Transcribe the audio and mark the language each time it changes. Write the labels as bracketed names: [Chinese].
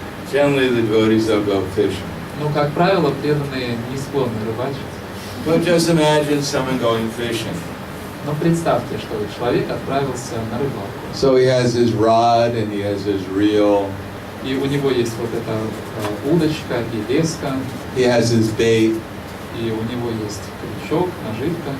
[English] Generally, the devotees don't go fishing. [Russian] Ну, как правило, преданные не склонны рыбачить. [English] But just imagine someone going fishing. [Russian] Но представьте, что человек отправился на рыбалку. [English] So he has his rod and he has his reel. [Russian] И у него есть вот эта удочка и леска. [English] He has his bait. [Russian] И у него есть крючок, наживка.